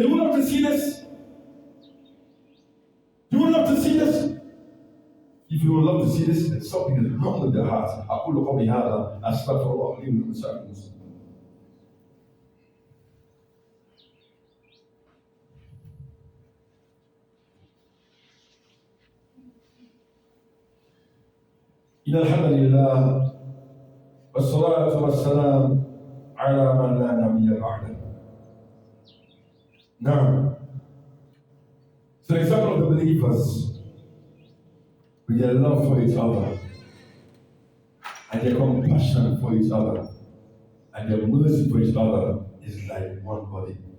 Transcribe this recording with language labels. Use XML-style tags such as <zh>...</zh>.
<en>You would love to see this? You would love to see this? If you would love to see this, then something is wrong with your heart.</en> <ar>أقول قولي هذا أستغفر الله لي ولكم سائر المسلمين. إن الحمد لله والصلاة والسلام على من لا نبي بعده.</ar> <en>Now, so the example of the believers with their love for each other and their compassion for each other and their mercy for each other is like one body.</en>